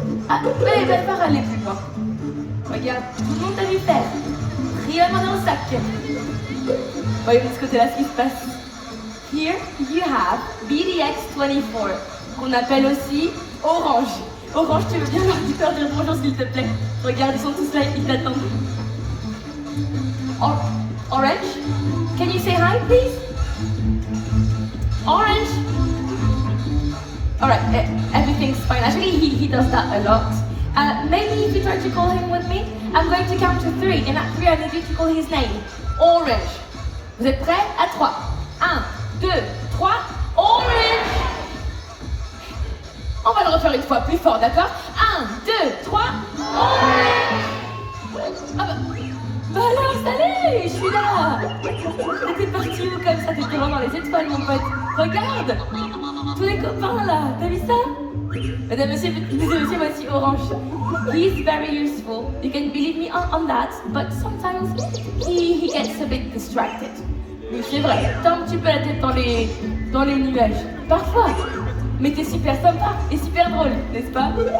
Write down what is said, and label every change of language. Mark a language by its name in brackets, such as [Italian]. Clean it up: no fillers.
[French] Ah, mais il va pas aller plus loin. Regarde, tout le monde t'a vu faire. Rien dans le sac. Voyez de ce côté-là ce qui se passe. [English] Here you have BDX-24, [French] qu'on appelle aussi Orange. Orange, tu veux bien leur dire bonjour s'il te plaît? Regarde, ils sont tous là, ils t'attendent. [English] Orange, can you say hi, please? Orange. Alright, everything's fine. Actually, he does that a lot. Maybe if you try to call him with me, I'm going to count to 3. And at 3, I need you to call his name. [French] Orange. Vous êtes prêts? À 3. 1, 2, 3. Orange. On va le refaire une fois plus fort, d'accord? 1, 2, 3. Orange. Ah bah alors, salut, je suis là. T'étais parti où comme ça? T'étais vraiment dans les étoiles, mon pote. Regarde, tous les copains là, t'as vu ça? Mesdames, messieurs, voici Orange. [English] He's very useful. You can believe me on that, but sometimes he gets a bit distracted. [French] Oui, c'est vrai, t'as un petit peu la tête dans les nuages. Parfois. Mais t'es super sympa et super drôle, n'est-ce pas?